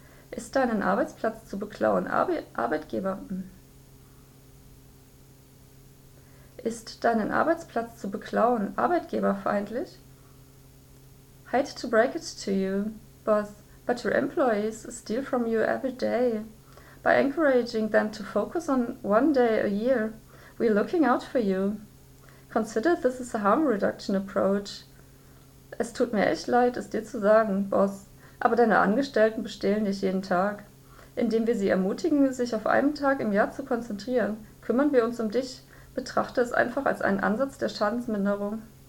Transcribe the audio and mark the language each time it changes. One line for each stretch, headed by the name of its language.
German: Ist deinen Arbeitsplatz zu beklauen Arbeitgeber? Ist deinen Arbeitsplatz zu beklauen arbeitgeberfeindlich?
English: Hate to break it to you, but your employees steal from you every day. By encouraging them to focus on one day a year, we're looking out for you. Consider this is a harm reduction approach.
German: Es tut mir echt leid, es dir zu sagen, Boss. Aber deine Angestellten bestehlen dich jeden Tag. Indem wir sie ermutigen, sich auf einen Tag im Jahr zu konzentrieren, kümmern wir uns um dich. Betrachte es einfach als einen Ansatz der Schadensminderung.